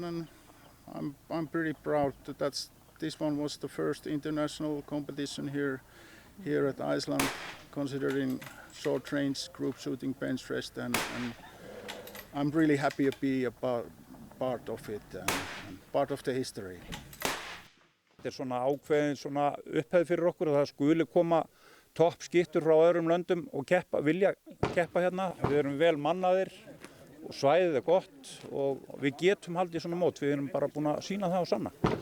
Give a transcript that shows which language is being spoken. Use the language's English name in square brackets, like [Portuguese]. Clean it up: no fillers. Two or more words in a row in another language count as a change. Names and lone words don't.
[English] and I'm pretty proud that this one was the first international competition here at Iceland, considering short range group shooting bench rest, and I'm really happy to be a part of it and part of the history. [Icelandic] Þetta svona ákveðin svona upphæð fyrir okkur að það skuli koma topp skittur frá öðrum löndum og vilja keppa hérna. Við erum vel mannaðir og svæðið er gott og við getum haldið svona mót. Við erum bara búin að sýna það og sanna.